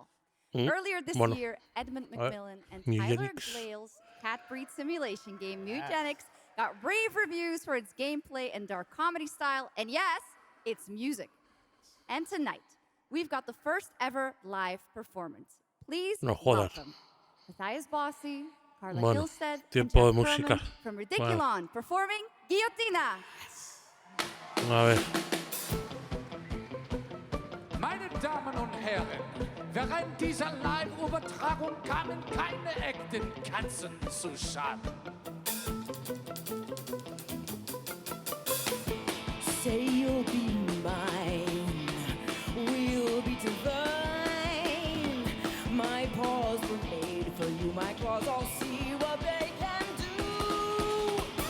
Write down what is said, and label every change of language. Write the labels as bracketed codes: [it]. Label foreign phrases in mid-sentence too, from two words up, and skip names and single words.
[en] Earlier this year, Edmund McMillan and Tyler Glale's cat breed simulation game, Mugenics, got rave reviews for its gameplay and dark comedy style, and yes, its music. And tonight, we've got the first ever live performance. Please welcome Matthias Bossi, Carla Gilstead, and Jeff Perlman from Ridiculon performing Guillotina. [es] A ver. [de] Meine Damen und Herren, während dieser Live-Übertragung kamen keine echten Katzen zu Schaden. [en] Say you'll be mine, we'll be divine. My paws were made for you, my claws, I'll see what they can do.